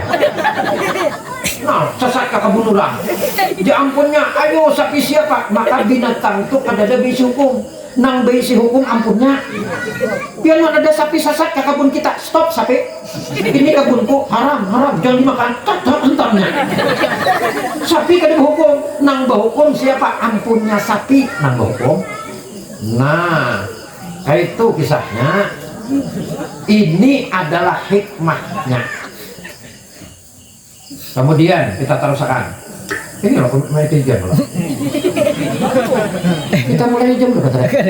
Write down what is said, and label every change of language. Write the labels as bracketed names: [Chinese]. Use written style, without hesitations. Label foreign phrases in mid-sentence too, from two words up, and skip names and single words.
[Banjar] Nah sesat ke kebun orang ya ampunnya, ayo sapi siapa, maka binatang itu kada ada bisi hukum nang bisi hukum ampunnya. Biar ada sapi sesat ke kebun kita, stop sapi ini kebunku haram jangan dimakan, tak entarnya. Sapi kada berhukum, nang berhukum siapa, ampunnya sapi nang berhukum. Nah kayak itu kisahnya. [Indonesian] Ini adalah hikmahnya. Kemudian kita teruskan. Ini loh mulai jam loh. Kita mulai jam berapa tadi?